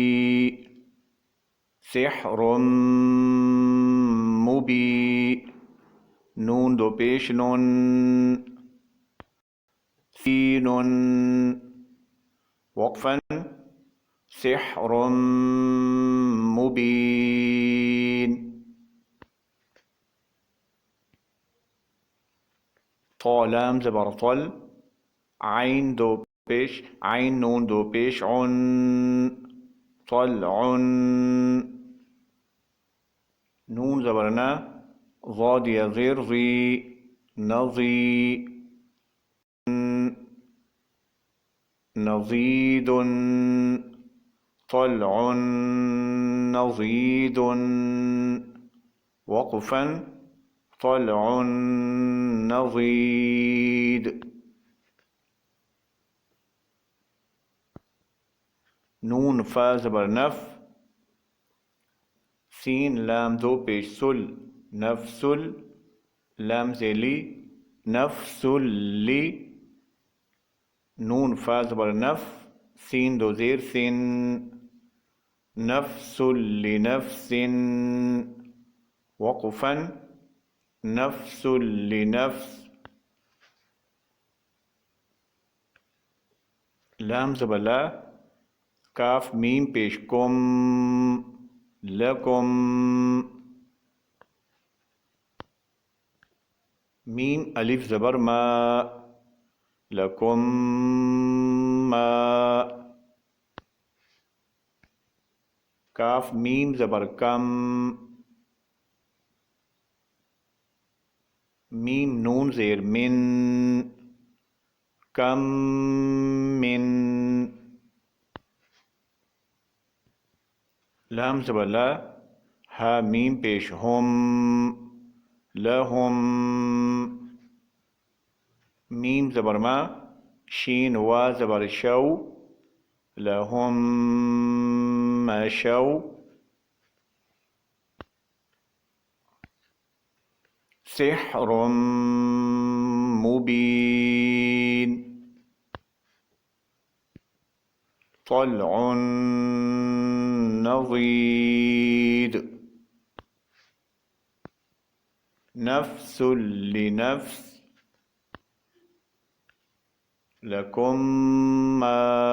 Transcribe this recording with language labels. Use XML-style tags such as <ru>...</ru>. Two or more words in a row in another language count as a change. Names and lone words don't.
<ur>سحرم مبی، نون 2 پیش نون، سین وقفا،</ur> <ar>سحر مبین۔</ar> <ur>طا لام زبر طل، عین 2 پیش، عین نون 2 پیش عن، طلع، نون زبرنا، ضاد یا زیر ضی، نضی، نضید،</ur> <ar>طلع نضید، وقفا طلع نضيد.</ar> <ur>نون فا زبر نف، سین لام دو پیش سل، نفسل، لام زیلی، نفسلی. نون فا زبر نف، سین دو زیر سن،</ur> <ar>نفس لنفس. وقفا، نفس لنفس.</ar> <ur>لام زبر لا، کاف میم پیش کم، لکم. میم الف زبر ما،</ur> <ar>لکم ما.</ar> <ur>کاف میم زبر کم، میم نون زیر من،</ur> <ar>کم من.</ar> <ur>لام زبر لا، ہا میم پیش ہم، لہم. میم زبر ما، شین وا زبر شو،</ur> <ar>لہم مشوا. سحر مبین، طلع نضید، نفس لنفس، لکم ما،</ar>